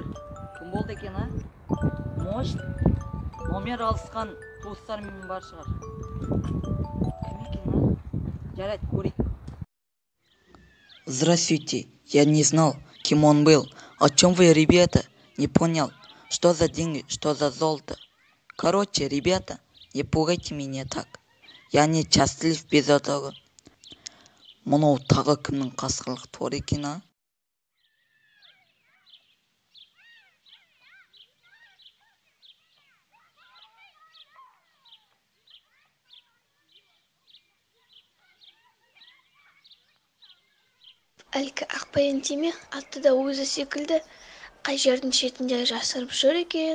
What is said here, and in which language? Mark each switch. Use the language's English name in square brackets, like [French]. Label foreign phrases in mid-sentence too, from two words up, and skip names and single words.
[Kazakh] Кім болды екен, а? Может, номер алысқан туыстарымен бар шығар. Кім екен, а? Жарайды, көрейік. [Russian] Здравствуйте, я не знал, кем он был. О чем вы, ребята? Не понял, что за деньги, что за золото. Короче, ребята, не пугайте меня так. Я не счастлив без этого. [Kazakh] Мұнау тағы кімнің қасқырлық торы екен, а? Әлгі ақбайын теме атты да өзі секілді қай жердің шетінде жасырып жүр екен.